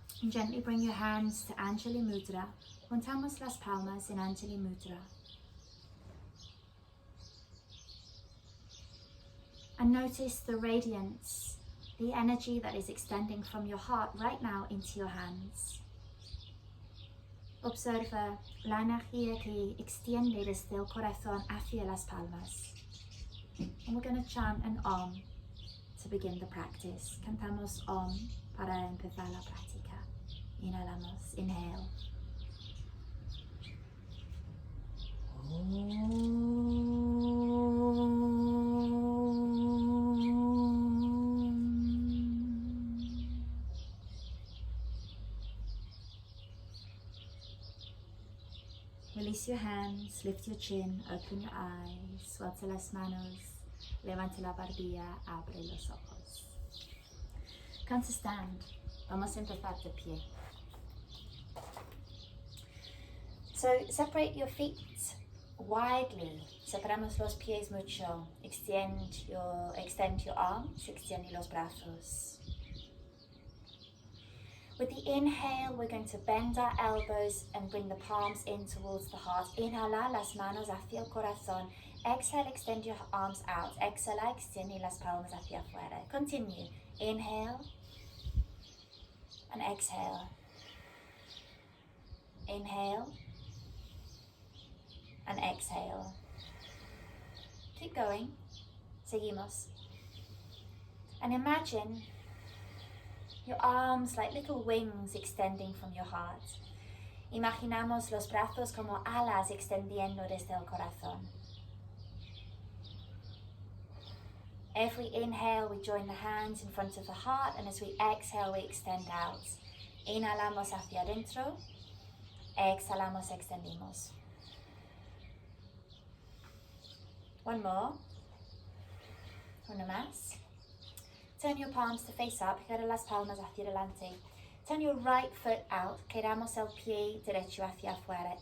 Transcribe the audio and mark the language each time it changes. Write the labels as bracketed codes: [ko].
[en] Gently bring your hands to Anjali Mudra. [es] Juntamos las palmas en Anjali Mudra. [en] And notice the radiance, the energy that is extending from your heart right now into your hands. [es] Observa la energía que extiende desde el corazón hacia las palmas. [en] And we're going to chant an Om to begin the practice. [es] Cantamos Om para empezar la práctica. Inhalamos, inhale. Om. [en] Release your hands, lift your chin, open your eyes, [es] suelta las manos, levanta la barbilla, abre los ojos. [en] Come to stand. [es] Vamos a empezar de pie. [en] So separate your feet widely. [es] Separamos los pies mucho. [en] Extend your arms, [es] extiende los brazos. [en] With the inhale, we're going to bend our elbows and bring the palms in towards the heart. [es] Inhala las manos hacia el corazón. [en] Exhale, extend your arms out. [es] Exhala, extiende las palmas hacia afuera. [en] Continue. Inhale and exhale. Inhale and exhale. Keep going. [es] Seguimos. [en] And imagine your arms like little wings extending from your heart. [es] Imaginamos los brazos como alas extendiendo desde el corazón. [en] Every inhale, we join the hands in front of the heart, and as we exhale, we extend out. [es] Inhalamos hacia adentro, exhalamos, extendimos. [en] One more. [es] Una más. [en] Turn your palms to face up, [es] gira las palmas hacia adelante. [en] Turn your right foot out, [es] quedamos el pie derecho hacia afuera.